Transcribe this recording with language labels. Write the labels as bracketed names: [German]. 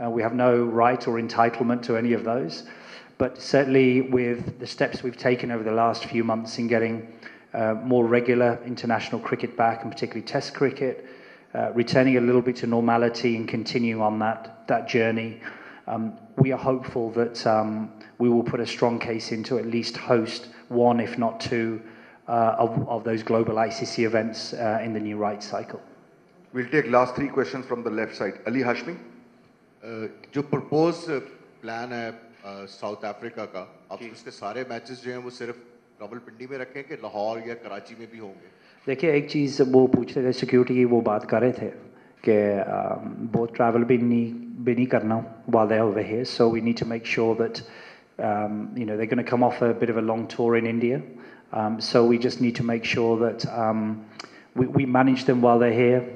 [English] We have no right or entitlement to any of those. But certainly with the steps we've taken over the last few months in getting more regular international cricket back, and particularly Test cricket, returning a little bit to normality and continuing on that journey, we are hopeful that we will put a strong case in to at least host one, if not two, of those global ICC events in the new rights cycle. We'll take last 3 questions from the left side. Ali Hashmi. [Hindi] जो propose plan है south Africa का, अब उसके सारे matches जो हैं वो सिर्फ रावलपिंडी में रखें कि लाहौर या कराची में भी होंगे? देखिए, एक चीज़ वो पूछ रहे थे, सिक्योरिटी की वो बात कर रहे थे कि बहुत ट्रैवल भी नहीं करना [English] while they're over here, so we need to make sure that they're going to come off a bit of a long tour in India. So we just need to make sure that we manage them while they're here.